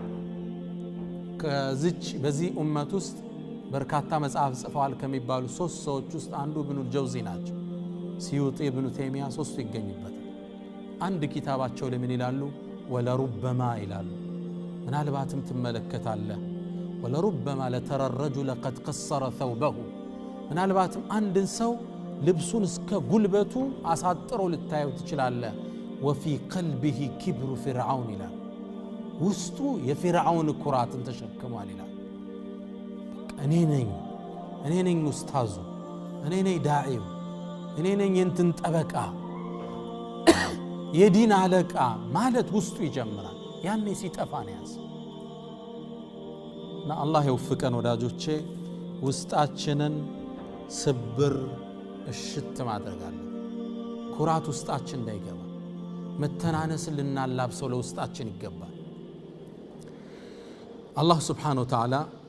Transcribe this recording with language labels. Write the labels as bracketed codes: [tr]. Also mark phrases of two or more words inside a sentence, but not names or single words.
[am] ከዚች በዚህ ኡመት ውስጥ በርካታ መጽሐፍ ጽፈዋል ከሚባሉ ሶስት ሰዎች ውስጥ አንዱ ኢብኑ አልጀውዚ ናቸው ሲዩጢ ኢብኑ ተይሚያ ሶስቱ ይገኙበታል አንድ ኪታባቸው ለምን ይላሉ ወለሩበማ ይላሉ ምናልባትም ትመለከታለህ [ar] ولربما لترى الرجل قد قصر ثوبه [am] ምናልባትም አንድን ሰው ልብሱን እስከ ጉልበቱ አሳጥሮ ልታየው ትችላለህ [ar] وفي قلبه كبر فرعون [am] ይላል ውስጡ የፍርዓውን ኩራትን ተሸክሟል ይላል እኔ ነኝ ኡስታዙ እኔ ነኝ ዳዒው እኔ ነኝ እንትን ጠበቃ የዲን አለቃ ማለት ውስጡ ይጀምራል ያኔ ሲጠፋ ነው ያስ እና አላህ ይወፍቀን ወዳጆቼ ውስጣችንን ስብር እሽት ማድረጋለን ኩራት ውስጣችን እንዳይገባ መተናነስ ልናላብሰው ለውስጣችን ይገባል አላህ [ar] سبحانه وتعالى